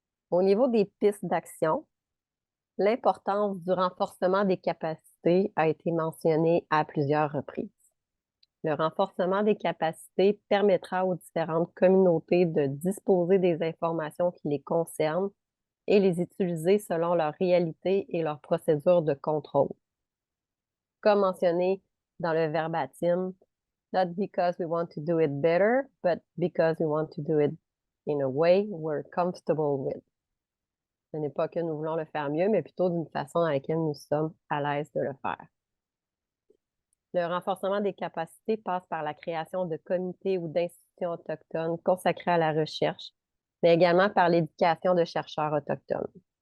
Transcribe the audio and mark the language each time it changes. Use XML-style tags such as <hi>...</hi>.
<fr>Au niveau des pistes d'action, l'importance du renforcement des capacités a été mentionnée à plusieurs reprises. Le renforcement des capacités permettra aux différentes communautés de disposer des informations qui les concernent et les utiliser selon leur réalité et leurs procédures de contrôle.</fr> <en>Comme mentionné dans le verbatim, not because we want to do it better, but because we want to do it in a way we're comfortable with.</en> <fr>Ce n'est pas que nous voulons le faire mieux, mais plutôt d'une façon dans laquelle nous sommes à l'aise de le faire. Le renforcement des capacités passe par la création de comités ou d'institutions autochtones consacrées à la recherche, mais également par l'éducation de chercheurs autochtones.</fr>